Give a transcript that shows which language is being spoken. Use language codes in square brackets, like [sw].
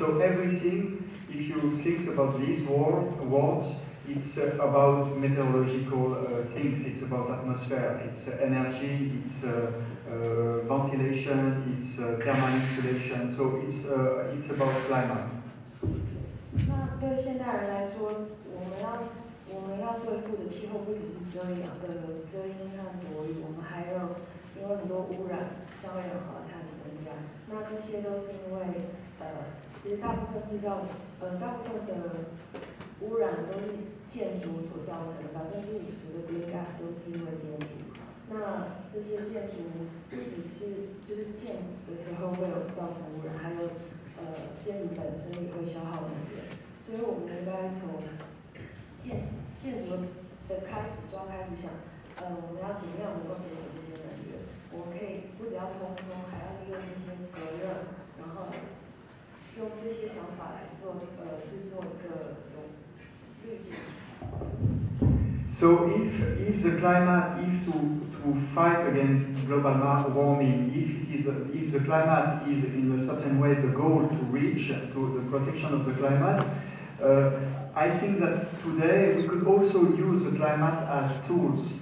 [en] So everything, if you think about these words, it's about meteorological things, it's about atmosphere, it's energy, it's ventilation, it's thermal insulation, so it's about climate. [zh] 那对现代人来说，我们要对付的气候不只是遮阴和躲雨，我们还有因为很多污染，像二氧化碳的增加，那这些都是因为其实大部分的污染都是建筑所造成的，50%的 [en] green gas [zh] 都是因为建筑。那这些建筑不只是就是建的时候会有造成污染，还有建筑本身也会消耗能源，所以我们应该从建筑的开始就要开始想，我们要怎么样能够节省这些能源？我们可以不只要通风，还要利用这些隔热，然后用这些想法来做制作一个滤镜。 [en] So if the climate, if to fight against global warming, if the climate is in a certain way the goal to reach to the protection of the climate, I think that today we could also use the climate as tools.